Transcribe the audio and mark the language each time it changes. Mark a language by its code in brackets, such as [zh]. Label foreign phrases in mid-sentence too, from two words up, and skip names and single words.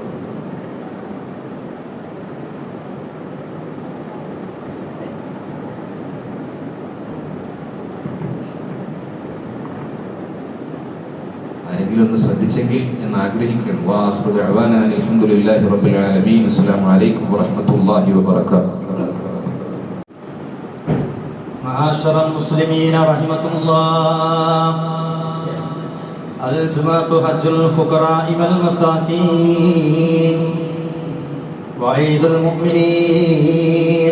[ml] ആരെങ്കിലും ഒന്ന് ശ്രദ്ധിച്ചെങ്കിൽ എന്ന് ആഗ്രഹിക്കണം. [ar] وآخر دعوانا الحمد لله رب العالمين. السلام عليكم ورحمة الله وبركاته. معاشر المسلمين رحمكم الله، الجمعة حج الفقراء والمساكين وعيد المؤمنين.